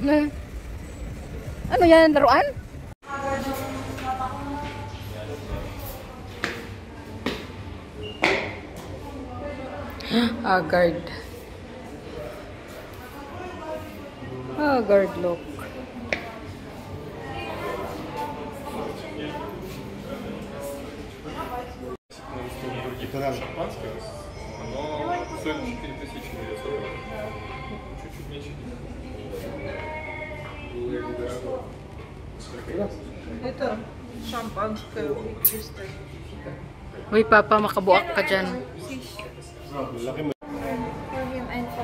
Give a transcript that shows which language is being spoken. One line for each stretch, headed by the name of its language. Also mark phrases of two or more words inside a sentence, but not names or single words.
Filipino: Ano yan? Laruan? Haggard.
English: Haggard look.
Filipino: Ito lang.
Russian: Оно стоит 4000 гривен. Чуть-чуть меньше.
Filipino: Ito,
Russian: шампанское чистое.
Filipino: Uy, Papa, makabuak ka dyan. Laki mo.
English: For him, I